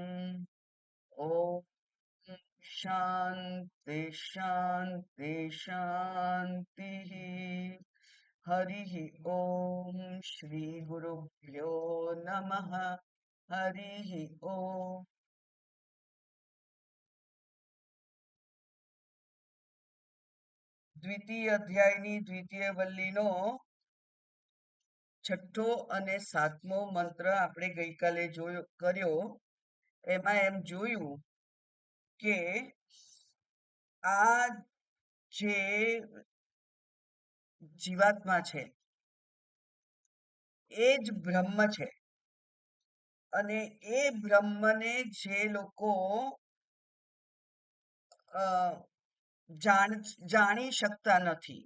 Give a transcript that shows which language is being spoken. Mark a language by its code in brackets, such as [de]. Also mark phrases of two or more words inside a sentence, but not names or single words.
[sa] ॐ शान्ति शान्ति शान्तिः। हरिः ॐ श्रीगुरुभ्यो नमः। हरिः ॐ। [gu] દ્વિતીય અધ્યાયની દ્વિતીય વલ્લીનો છઠ્ઠો અને સાતમો મંત્ર આપણે ગઈકાલે કર્યો. એમાં એમ જોયું કે આ જે જીવાત્મા છે એ જ બ્રહ્મ છે અને એ બ્રહ્મને જે લોકો જાણી શકતા નથી.